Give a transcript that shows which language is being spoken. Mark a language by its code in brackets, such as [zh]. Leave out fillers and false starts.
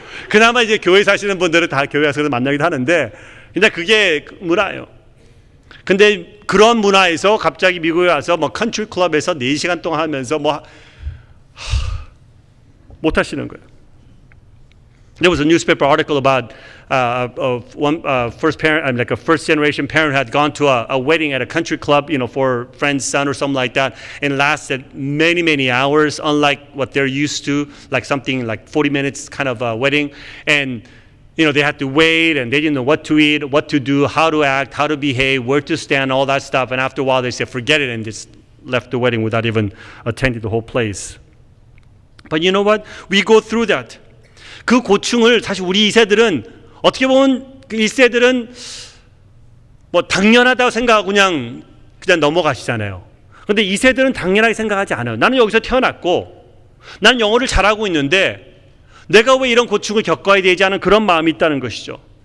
[ko] 그나마 이제 교회 사시는 분들은 다 교회 가서 만나기도 하는데 근데 그게 문화예요. 근데 그런 문화에서 갑자기 미국에 와서 뭐 컨트리 클럽에서 4시간 동안 하면서 뭐 못 하시는 거예요. [en] There was a newspaper article about one first parent, like a first generation parent, had gone to a wedding at a country club, you know, for a friend's son or something like that, and lasted many, many hours, unlike what they're used to, like something like 40 minutes kind of a wedding. And you know, they had to wait, and they didn't know what to eat, what to do, how to act, how to behave, where to stand, all that stuff. And after a while, they said, forget it, and just left the wedding without even attending the whole place. But you know what? We go through that. [ko] 그 고충을 사실 우리 2세들은 어떻게 보면 그 1세들은 뭐 당연하다고 생각하고 그냥 넘어가시잖아요. 그런데 2세들은 당연하게 생각하지 않아요. 나는 여기서 태어났고 나는 영어를 잘하고 있는데 내가 왜 이런 고충을 겪어야 되지 않은 그런 마음이 있다는 것이죠.